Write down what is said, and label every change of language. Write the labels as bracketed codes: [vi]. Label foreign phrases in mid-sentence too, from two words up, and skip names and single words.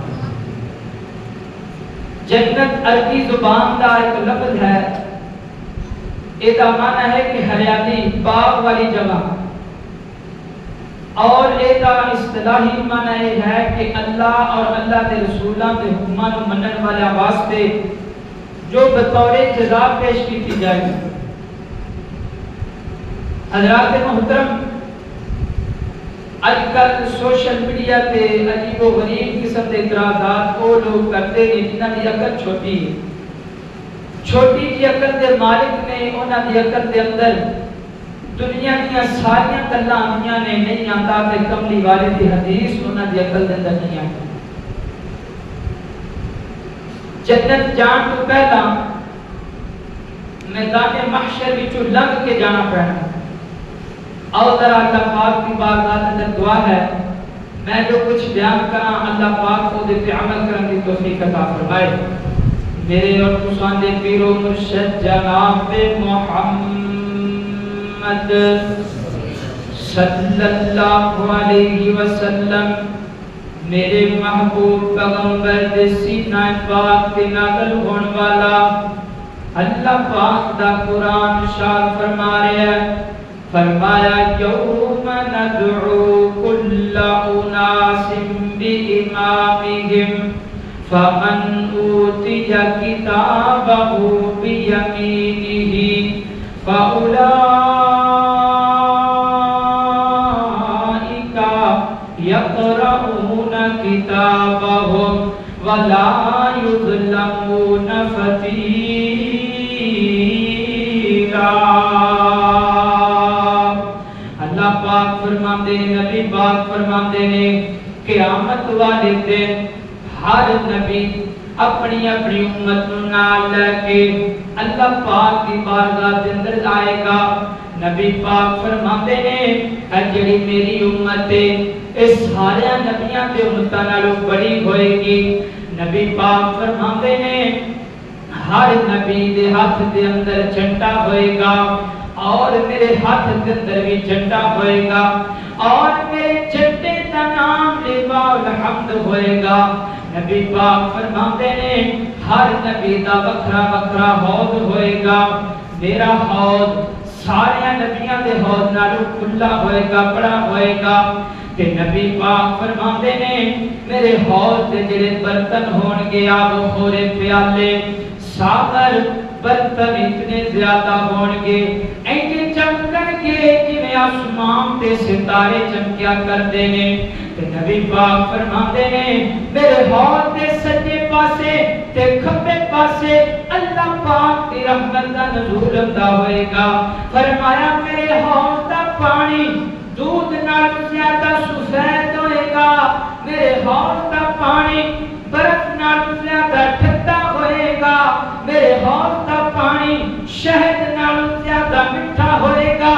[ur] جنت عربی زبان کا ایک لفظ ہے، یہ معنی ہے کہ ہریالی باغ والی جگہ، اور یہ اصطلاحی معنی ہے کہ اللہ اور اللہ کے رسولوں کے حکماں نو منن والے واسطے جو بطور جزا پیش کی جائے گی۔ [pa] حضرات محترم، آج کل سوشل میڈیا تے عجیب و غریب قسم کے اعتراضات وہ لوگ کرتے ہیں جنہاں دی عقل چھوٹی ہے، چھوٹی جی عقل دے مالک نے انہاں دی عقل دے اندر دنیا دیا ساریاں گلاں آندیاں نے نہیں آتا تے کملی والے دی حدیث انہاں دی عقل دے اندر نہیں آتی۔ جنت جان تو پہلا میدان محشر وچوں لنگ کے جانا پڑنا۔ [ur] اور ذرا اللہ پاک کی بارگاہ اندر دعا ہے میں جو کچھ بیان کراں اللہ پاک کو دے پہ عمل کرنے کی توفیق عطا فرمائے۔ [pa] میرے اور تساں دے پیر و مرشد جناب محمد صلی اللہ علیہ وسلم، میرے محبوب پیغمبر دے سینہ پاک تے نازل ہون والا اللہ پاک دا قرآن ارشاد فرما رہا ہے، فرمایا [ar] یوم ندعو کل اناس بامامہم فمن اوتی کتابہ بیمینہ فاولئک یقرؤون کتابہم ولا یظلمون فتیلا۔ [pa] پاک فرماندے نے، نبی پاک فرماندے نے قیامت والے دن ہر نبی اپنی اپنی امت نال لے کے اللہ پاک کی بارگاہ دے اندر آئے گا۔ نبی پاک فرماندے نے اے جڑی میری امت ہے اس سارے نبیاں تے امتاں نالوں بڑی ہوئے گی۔ نبی پاک فرماندے نے ہر نبی دے ہاتھ دے اندر جھنڈا ہوئے گا اور میرے ہاتھ کے اندر بھی جھنڈا ہوئے گا اور میرے جھنڈے کا نام [ar] لواء الحمد [pa] ہوئے گا۔ نبی پاک فرماتے ہیں ہر نبی دا وکھرا وکھرا حوض ہوئے گا، میرا حوض سارے نبیاں دے حوض نالوں کھلا ہوئے گا، بڑا ہوئے گا۔ کہ نبی پاک فرماتے ہیں میرے حوض دے جڑے برتن ہون گے آب خورے پیالے ساغر برتن اتنے زیادہ ہون گے اینکے چمکن گے جنہیں آسمان تے ستارے چمکیا کر دینے۔ کہ نبی پاک فرماتے ہیں میرے حوض دے سجے پاسے تے کھبے پاسے اللہ پاک کی رحمت کا نزول ہوتا ہوئے گا۔ فرمایا میرے حوض دا پانی دودھ نال زیادہ سفید ہوئے گا، میرے حوض دا پانی برف نال زیادہ ٹھنڈا ہوئے گا، میرے حوض کا پانی شہد نال زیادہ میٹھا ہوئے گا۔